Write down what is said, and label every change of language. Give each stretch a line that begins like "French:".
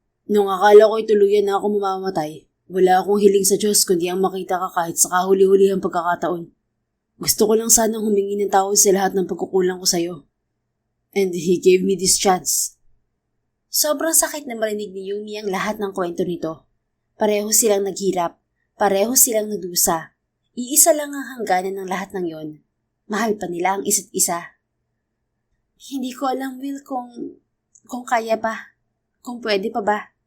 Filipino: Nung akala ko'y tuluyan na ako mamamatay, wala akong hiling sa Diyos kundi ang makita ka kahit sa kahuli-hulihang pagkakataon. Gusto ko lang sanang humingi ng tawad sa lahat ng pagkukulang ko sa'yo.
English: And He gave me this chance.
Filipino: Sobrang sakit na marinig ni Yumi ang lahat ng kwento nito. Pareho silang naghirap, pareho silang nagdusa. Iisa lang ang hangganan ng lahat ng yon. Mahal pa nila ang isa't isa. Hindi ko alam, Will, kung kaya pa. Kung pwede pa ba?